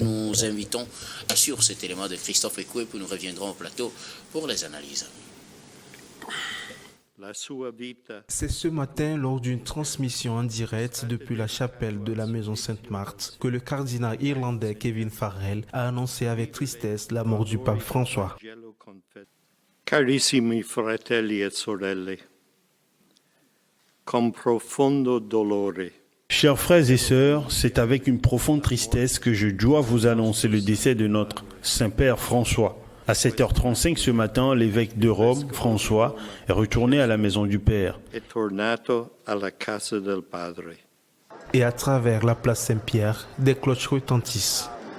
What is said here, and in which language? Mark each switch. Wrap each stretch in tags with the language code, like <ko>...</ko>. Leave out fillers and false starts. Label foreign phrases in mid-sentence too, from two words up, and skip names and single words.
<fr>Nous invitons sur cet élément de Christophe Ekoué, puis nous reviendrons au plateau pour les analyses. C'est ce matin, lors d'une transmission en direct depuis la chapelle de la Maison Sainte-Marthe, que le cardinal irlandais Kevin Farrell a annoncé avec tristesse la mort du pape François.</fr> <it>Carissimi fratelli et sorelle, con profondo dolore.</it> <fr>Chers frères et sœurs, c'est avec une profonde tristesse que je dois vous annoncer le décès de notre Saint-Père François. À 7h35 ce matin, l'évêque de Rome, François, est retourné à la maison du Père. Et à travers la place Saint-Pierre, des cloches retentissent.</fr>